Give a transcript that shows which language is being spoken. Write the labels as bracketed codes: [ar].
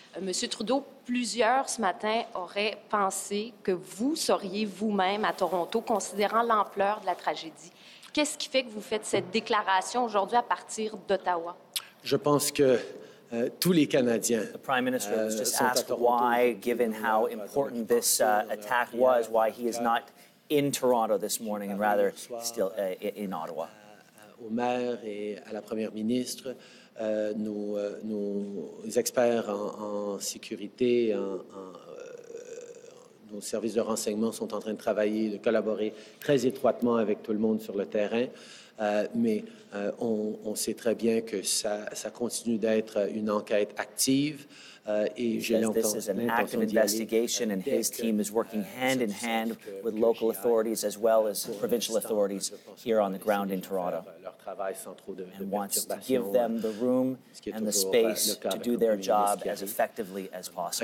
[fr] Monsieur Trudeau, plusieurs ce matin auraient pensé que vous seriez vous-même à Toronto, considérant l'ampleur de la tragédie. Qu'est-ce qui fait que vous faites cette déclaration aujourd'hui à partir d'Ottawa? Je pense que tous les Canadiens [en] The Prime Minister was just asked why, given how important this attack was, why he is not in Toronto this morning and rather still in Ottawa. [fr] Au maire et à la première ministre, nos experts en sécurité, nos services de renseignement sont en train de travailler, de collaborer très étroitement avec tout le monde sur le terrain. Mais on sait très bien que ça continue d'être une enquête active. Et j'ai [en] This is an active investigation, and his team is working hand in hand with local authorities as well as provincial authorities here on the ground in Toronto, and wants to give them the room and the space to do their job as effectively as possible.